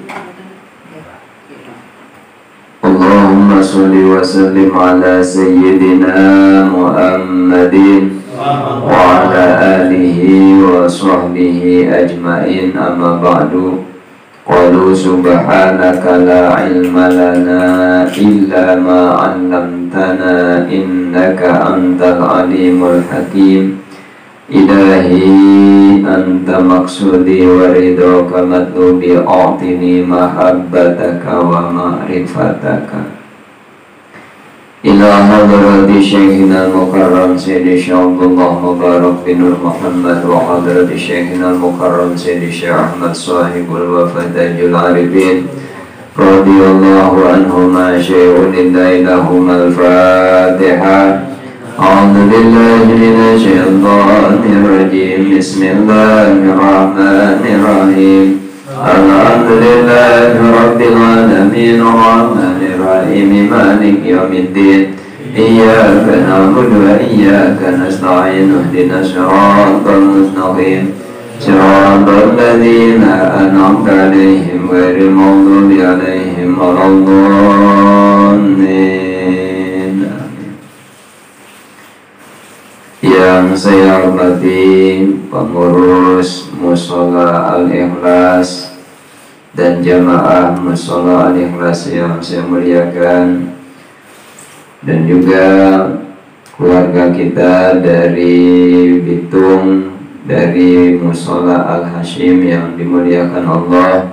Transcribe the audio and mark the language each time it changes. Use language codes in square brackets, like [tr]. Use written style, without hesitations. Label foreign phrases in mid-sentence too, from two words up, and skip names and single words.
[ar] اللهم صل وسلم على سيدنا محمد وعلى آله وصحبه أجمعين أما بعد. قالوا سبحانك لا علم لنا إلا ما علمتنا إنك أنت العليم الحكيم. إلهي أنت مقصودي ورضاك مطلوبي أعطني محبتك ومعرفتك. إلى حضرة شيخنا المكرم سيدي شيخ عبد الله مبارك بن نور محمد وحضرة شيخنا المكرم سيدي شيخ أحمد صاحب الوفا تاج العارفين رضي الله عنهما شيء لهم الفاتحة. أعوذ بالله من الشيطان الرجيم. بسم الله الرحمن الرحيم الحمد لله رب العالمين الرحمن الرحيم مالك يوم الدين. إياك نعبد وإياك نستعين. اهدنا الصراط المستقيم صراط الذين أنعمت عليهم غير المغضوب عليهم ولا الضالين. [id] Yang saya hormati pengurus Mushola Al-Ikhlas dan jamaah Mushola Al-Ikhlas yang saya muliakan, dan juga keluarga kita dari Bitung, dari Mushola Al-Hashim yang dimuliakan Allah.